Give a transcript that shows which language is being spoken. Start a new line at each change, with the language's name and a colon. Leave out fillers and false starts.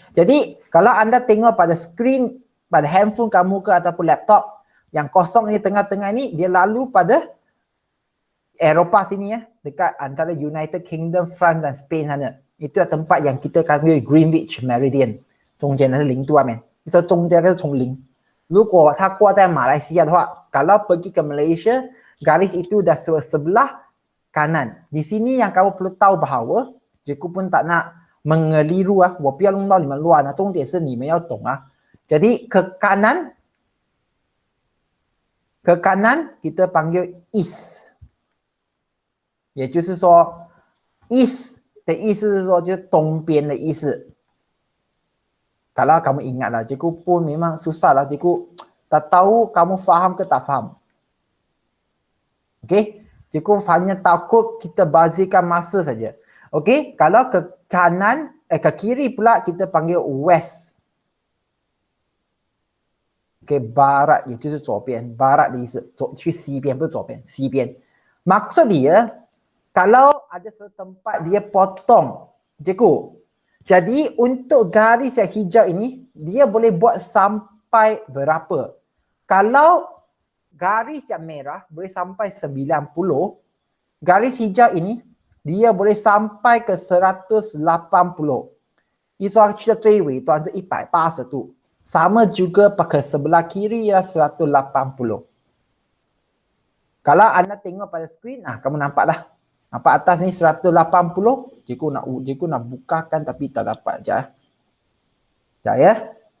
Malay: Jadi, kalau anda tengok pada screen, pada handphone kamu ke ataupun laptop, yang kosong ni tengah-tengah ni, dia lalu pada Eropah sini dekat antara United Kingdom, France dan Spain sana. Itu tempat yang kita panggil Greenwich Meridian.
Chinese: 中间的是0度面，你说中间是从0。如果它挂在马来西亚的话， kalau pergi ke Malaysia, garis itu dah sebelah kanan.
Malay: Di sini yang kamu perlu tahu bahawa, cikgu pun tak nak mengeliru
Chinese: 我不要弄到你们乱重点是你们要懂
Malay: Jadi ke kanan kita panggil east.
Chinese: 也就是说 east 的意思是说就是东边的意思。
Malay: Kalau kamu ingat lah, cikgu pun memang susah lah. Cikgu tak tahu kamu faham ke tak faham. Okey? Cikgu hanya takut kita bazirkan masa saja. Okey? Kalau ke kanan, ke kiri pula kita panggil west.
Chinese: Okey, barat 也就是左边。barat 的意思，去西边，不是左边，西边。
Malay: Maksud dia, kalau ada satu tempat dia potong, cikgu, jadi untuk garis yang hijau ini, dia boleh buat sampai berapa? Kalau garis yang merah boleh sampai 90, garis hijau ini, dia boleh sampai ke 180.
Chinese: 意思说去到最尾端是180度。
Malay: sama juga pakai sebelah kiri ialah 180. Kalau anda tengok pada skrin, kamu nampak dah. Nampak atas ni 180. Cikgu nak bukakan tapi tak dapat. Sekejap ya.